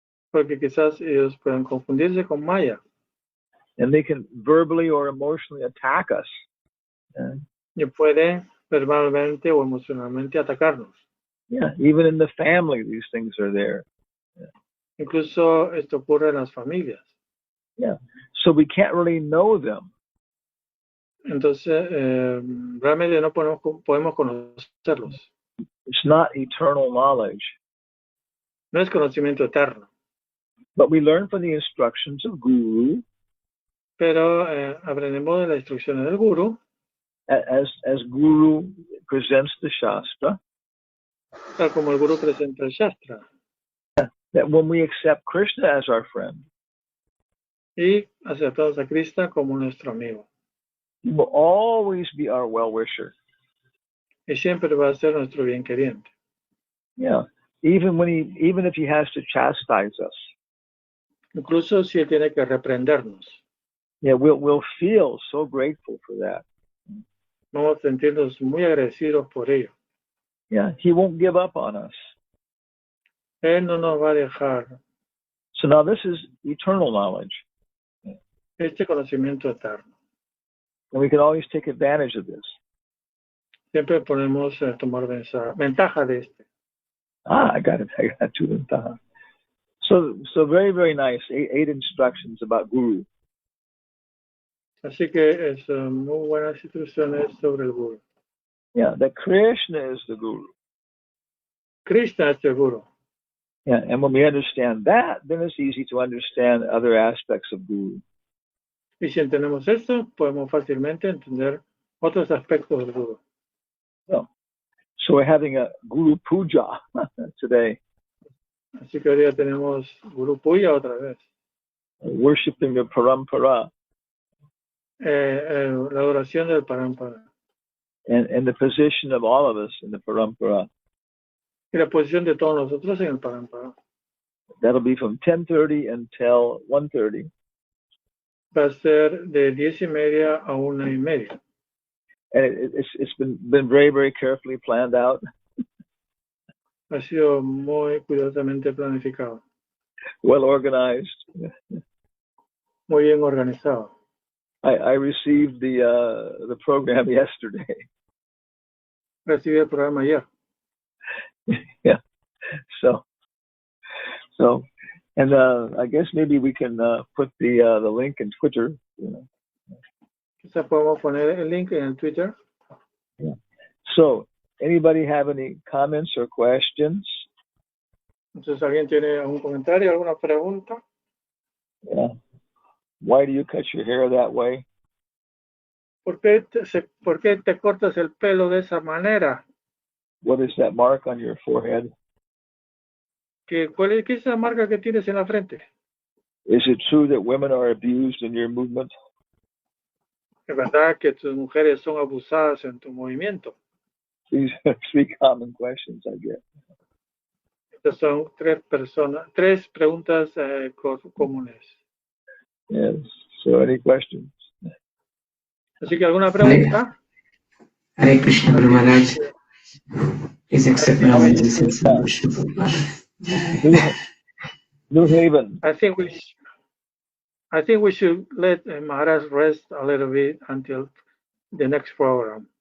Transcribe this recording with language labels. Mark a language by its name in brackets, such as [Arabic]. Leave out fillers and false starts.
[Spanish] Porque quizás ellos puedan confundirse con Maya [English] and they can verbally or emotionally attack us. Yeah. [Spanish] y pueden verbalmente o emocionalmente atacarnos. [English] Yeah, even in the family, these things are there. [Spanish] Incluso esto ocurre en las familias. [English] Yeah, so we can't really know them. [Spanish] Entonces, realmente no podemos conocerlos. [English] It's not eternal knowledge, [Spanish] No es conocimiento eterno, [English] but we learn from the instructions of Guru [Spanish] pero aprendemos de las instrucciones del Guru, [English] as Guru presents the Shastra, [Spanish] tal como el Guru presenta el Shastra. [English] that when we accept Krishna as our friend, [Spanish] Y aceptamos a Krishna como nuestro amigo. [English] he will always be our well-wisher. [Spanish] Y siempre va a ser nuestro bien queriente. [English] Yeah, even if he has to chastise us, [Spanish] Incluso si él tiene que reprendernos. [English] yeah, we'll feel so grateful for that. [Spanish] Vamos a sentirnos muy agradecidos por ello. [English] Yeah, he won't give up on us. [Spanish] Él no nos va a dejar [English] So now this is eternal knowledge, [Spanish] este conocimiento eterno. [English] and we can always take advantage of this. [Spanish] Siempre podemos tomar ventaja de este. [English] I got two ventajas. So very, very nice. Eight instructions about Guru. [Spanish] Así que es muy buenas instrucciones sobre el Guru. [English] Yeah, that Krishna is the Guru. [Spanish] Krishna es el Guru. [English] Yeah, and when we understand that, then it's easy to understand other aspects of Guru. [Spanish] Y si entendemos esto, podemos fácilmente entender otros aspectos del Guru. [English] So we're having a Guru Puja today, [Spanish] Así que hoy día tenemos Guru Puya otra vez. [English] worshiping the Parampara [Spanish] La adoración del Parampara. [English] and the position of all of us in the Parampara. [Spanish] Y la posición de todos nosotros en el Parampara. [English] That'll be from 10:30 until 1:30. [Spanish] Va a ser de 10:30 a 1:30. [English] And it's been very, very carefully planned out. [Spanish] Ha sido muy cuidadosamente planificado. [English] Well organized. [Spanish] muy bien organizado. [English] I received the program yesterday. [Spanish] Recibí el programa ayer. [English] Yeah. So, and I guess maybe we can put the link in Twitter. You know. [Spanish] Quizá podemos poner el link en el Twitter. [English] Yeah. So, anybody have any comments or questions? [Spanish] Entonces, ¿alguien tiene algún comentario, alguna pregunta? [English] Yeah. Why do you cut your hair that way? [Spanish] ¿Por qué te cortas el pelo de esa manera? [English] What is that mark on your forehead? [Spanish] ¿Qué es esa marca que tienes en la frente? [English] Is it true that women are abused in your movement? [Spanish] ¿Es verdad que tus mujeres son abusadas en tu movimiento? [English] These are 3 common questions I get. [Spanish] Estas son 3 preguntas comunes. [English] Yes. So, any questions? [Spanish] Así que, ¿alguna pregunta? [English] Hare Krishna, Guru Maharaj. Please accept my obeisance and worship of God. New Haven. I think we should let Maharaj rest a little bit until the next program.